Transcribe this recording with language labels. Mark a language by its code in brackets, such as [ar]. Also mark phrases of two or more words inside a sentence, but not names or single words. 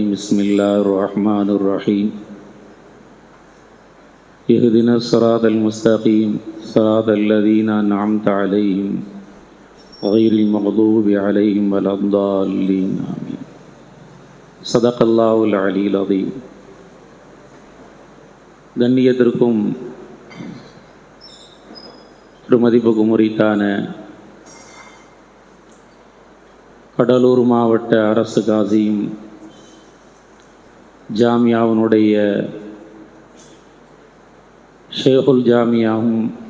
[ar] بسم الله الرحمن الرحيم. اهدنا الصراط المستقيم صراط الذين أنعمت عليهم غير المغضوب عليهم ولا الضالين. آمين. صدق الله العلي العظيم. [ta] கண்ணியத்திற்கும் மதிப்புக்கும் உரித்தான கடலூர் மாவட்ட அரசு காசியும் ஜாமியாவினுடைய ஷேகுல் ஜாமியாவும்